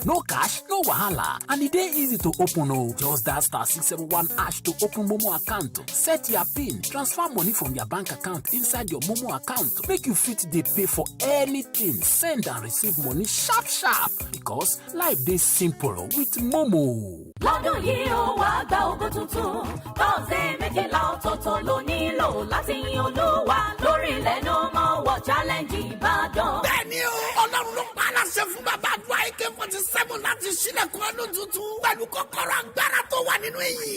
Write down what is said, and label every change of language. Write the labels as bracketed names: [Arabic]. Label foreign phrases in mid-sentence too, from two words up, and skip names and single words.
[Nigerian Pidgin] No cash, no wahala, and e dey easy to open o. Just dial *671# to open Momo account. Set your PIN, transfer money from your bank account inside your Momo account. Make you fit dey pay for anything, send and receive money sharp because life dey simple with Momo. [Yoruba] Lọ́dún yìí ó wá gba ògo tuntun, tọ́sẹ̀ méjìlá ọ̀tọ̀ọ̀tọ̀ ló nílò láti yin Olúwa lórí ilẹ̀ No More War Challenge Ìbàdàn. Bẹ́ẹ̀ni o, Ọlọ́run ló pa aláṣẹ fún bàbá àdúrà AK-47 láti ṣílẹ̀kùn ọdún tuntun pẹ̀lú kọ́kọ́rọ́ agbára tó wà nínú èyí.